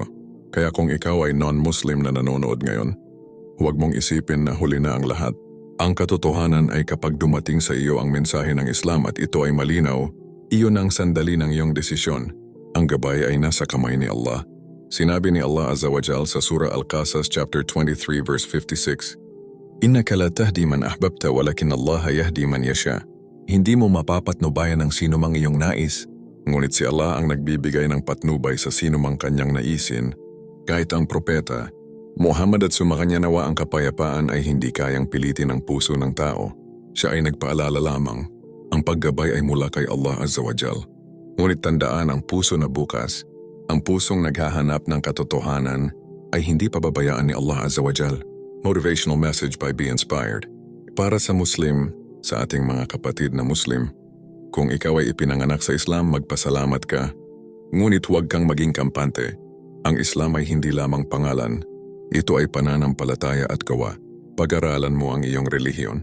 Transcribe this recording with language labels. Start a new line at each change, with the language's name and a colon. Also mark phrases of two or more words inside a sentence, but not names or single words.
Filipino: Kaya kung ikaw ay non-Muslim na nanonood ngayon, huwag mong isipin na huli na ang lahat. Ang katotohanan ay kapag dumating sa iyo ang mensahe ng Islam at ito ay malinaw, iyon ang sandali ng iyong desisyon. Ang gabay ay nasa kamay ni Allah. Sinabi ni Allah
Arabic: عز وجل
Filipino: sa Surah Al-Qasas
English: chapter 23 verse 56,
Arabic: إنك لا تهدي من أحببت ولكن الله يهدي من يشاء.
Filipino: Hindi mo mapapatnubayan ang sino mang iyong nais, ngunit si Allah ang nagbibigay ng patnubay sa sino mang kanyang naisin. Kahit ang propeta, Muhammad at sumakanya nawa ang kapayapaan ay hindi kayang pilitin ang puso ng tao. Siya ay nagpaalala lamang, ang paggabay ay mula kay Allah
Arabic: عز وجل.
Filipino: Ngunit tandaan ang puso na bukas, ang pusong naghahanap ng katotohanan ay hindi pababayaan ni Allah
Arabic: عز وجل.
English: Motivational message by Be Inspired.
Filipino: Para sa Muslim, sa ating mga kapatid na Muslim, kung ikaw ay ipinanganak sa Islam, magpasalamat ka. Ngunit huwag kang maging kampante. Ang Islam ay hindi lamang pangalan. Ito ay pananampalataya at gawa. Pag-aralan mo ang iyong relihiyon.